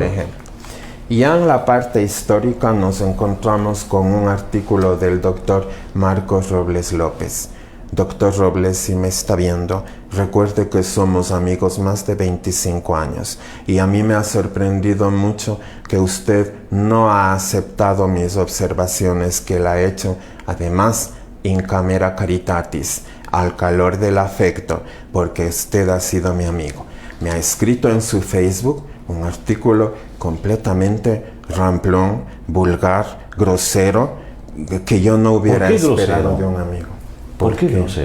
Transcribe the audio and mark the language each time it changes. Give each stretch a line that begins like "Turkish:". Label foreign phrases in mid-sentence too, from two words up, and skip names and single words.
Spanish: Por ejemplo, ya en la parte histórica nos encontramos con un artículo del doctor Marcos Robles López. Doctor Robles, si me está viendo, recuerde que somos amigos más de 25 años y a mí me ha sorprendido mucho que usted no ha aceptado mis observaciones que él ha hecho, además
Latin: in camera caritatis,
Spanish: al calor del afecto, porque usted ha sido mi amigo. Me ha escrito en su Facebook un artículo completamente ramplón, vulgar, grosero, que yo no hubiera esperado de un amigo. ¿Por qué grosero?